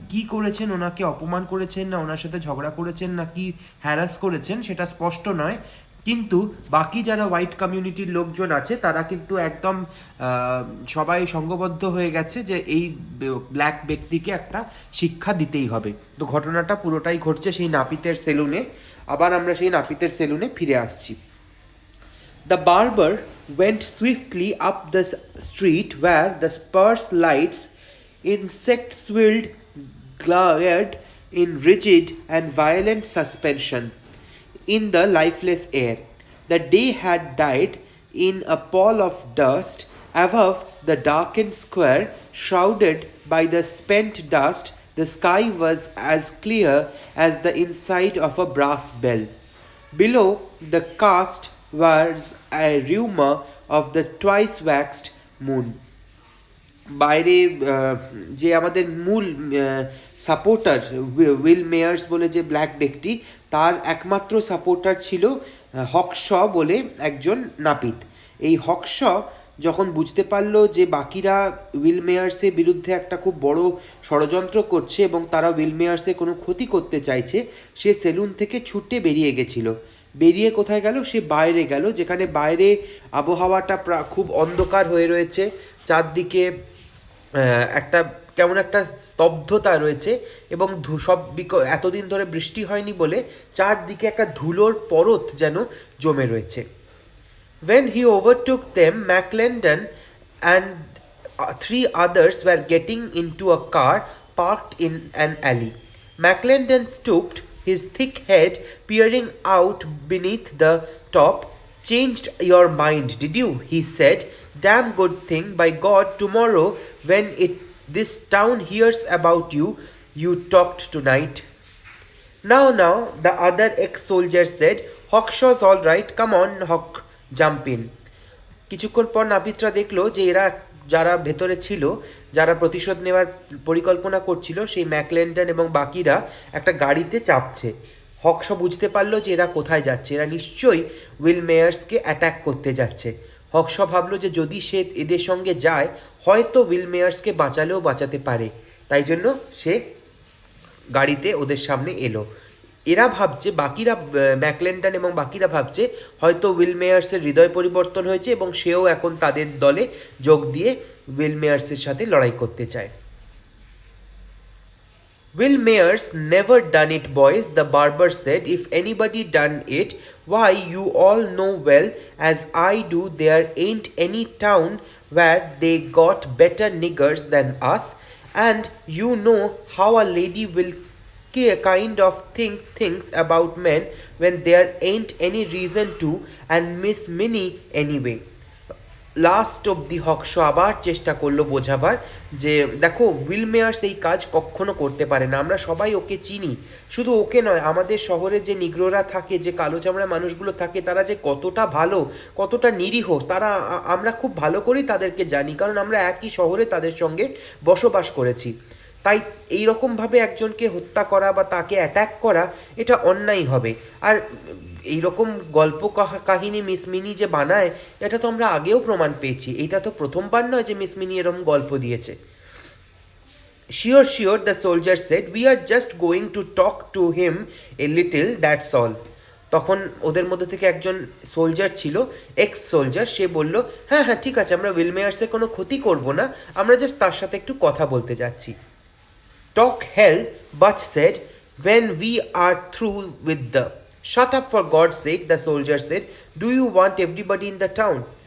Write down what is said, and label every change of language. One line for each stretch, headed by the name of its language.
Bangla: কি করেছেন, ওনাকে অপমান করেছেন না ওনার সাথে ঝগড়া করেছেন না কি হ্যারাস করেছেন সেটা স্পষ্ট নয়, কিন্তু বাকি যারা হোয়াইট কমিউনিটির লোকজন আছে তারা কিন্তু একদম সবাই সঙ্গবদ্ধ হয়ে গেছে যে এই ব্ল্যাক ব্যক্তিকে একটা শিক্ষা দিতেই হবে। তো ঘটনাটা পুরোটাই ঘটছে সেই নাপিতের সেলুনে। আবার আমরা সেই নাপিতের সেলুনে ফিরে আসছি।
English: The barber went swiftly up the street where the sparse lights, insect-swirled, glared in rigid and violent suspension in the lifeless air. The day had died in a pall of dust above the darkened square, shrouded by the spent dust. The sky was as clear as the inside of a brass bell. Below the cast was a rumour of the twice waxed moon.
Bangla: বাইরে যে আমাদের মূল supporter will Meyers বলে যে black ব্যক্তি, তার একমাত্র supporter ছিল হকশ বলে একজন নাপিত। এই হকশ যখন বুঝতে পারলো যে বাকিরা উইল মেয়ার্সের বিরুদ্ধে একটা খুব বড় ষড়যন্ত্র করছে এবং তারা উইল মেয়ার্সের কোনো ক্ষতি করতে চাইছে, সে সেলুন থেকে ছুটে বেরিয়ে গেছিল। বেরিয়ে কোথায় গেল? সে বাইরে গেল, যেখানে বাইরে আবহাওয়াটা খুব অন্ধকার হয়ে রয়েছে, চারদিকে একটা কেমন একটা স্তব্ধতা রয়েছে এবং এতদিন ধরে বৃষ্টি হয়নি বলে চারদিকে একটা ধুলোর পরত যেন জমে রয়েছে।
English: When he overtook them, McClendon and three others were getting into a car parked in an alley. McClendon stooped, his thick head peering out beneath the top. Changed your mind, did you? He said. Damn good thing, by God, tomorrow when this town hears about you, you talked tonight. Now, the other ex-soldier said, Hawkshaw's all right, come on, Hawk, jump in.
Bangla: কিছুক্ষণ পর নাপিতরা দেখলো যে এরা যারা ভেতরে ছিল, যারা প্রতিশোধ নেওয়ার পরিকল্পনা করছিল, সেই ম্যাকলেন্ডন এবং বাকিরা একটা গাড়িতে চাপছে। হকশ বুঝতে পারলো যে এরা কোথায় যাচ্ছে, এরা নিশ্চয়ই উইল মেয়ার্সকে অ্যাটাক করতে যাচ্ছে। হকশ ভাবলো যে যদি সে এদের সঙ্গে যায় হয়তো উইল মেয়ার্সকে বাঁচালেও বাঁচাতে পারে, তাই জন্য সে গাড়িতে ওদের সামনে এলো। এরা ভাবছে, বাকিরা ম্যাকলেন্ডন এবং বাকিরা ভাবছে হয়তো উইল মেয়ার্সের হৃদয় পরিবর্তন হয়েছে এবং সেও এখন তাদের দলে যোগ দিয়ে উইল মেয়ার্সের সাথে লড়াই করতে চায়।
English: Will Mayers never done it, boys, the barber said. If anybody done it, why, you all know well as I do there ain't any town where they got better niggers than us, and you know how a lady will kind of think things about men when there ain't any reason to, and Miss Minnie anyway.
Bangla: Last অবধি হকশ আবার চেষ্টা করলো বোঝাবার যে দেখো, will Meyers এই কাজ কখনো করতে পারে না, আমরা সবাই ওকে চিনি। শুধু ওকে নয়, আমাদের শহরে যে নিগ্রোরা থাকে, যে কালো চামড়া মানুষগুলো থাকে, তারা যে কতটা ভালো, কতটা নিরীহ, তারা আমরা খুব ভালো করেই তাদেরকে জানি, কারণ আমরা একই শহরে তাদের সঙ্গে বসবাস করেছি। তাই এইরকমভাবে একজনকে হত্যা করা বা তাকে অ্যাট্যাক করা এটা অন্যায় হবে। আর এইরকম গল্প কাহিনী মিস মিনি যে বানায়, এটা তো আমরা আগেও প্রমাণ পেয়েছি, এইটা তো প্রথমবার নয় যে মিস মিনি এরকম গল্প দিয়েছে।
English: Sure the soldier said, we are just going to talk to him a little, that's all.
Bangla: তখন ওদের মধ্যে থেকে একজন সোলজার ছিল, এক্স সোলজার, সে বলল, হ্যাঁ ঠিক আছে, আমরা উইল মেয়ার্সের কোনো ক্ষতি করব না, আমরা জাস্ট তার সাথে একটু কথা বলতে যাচ্ছি।
English: Talk hell, Butch said, when we are through with the... Shut up for God's sake, the soldier said. Do you want everybody in the town?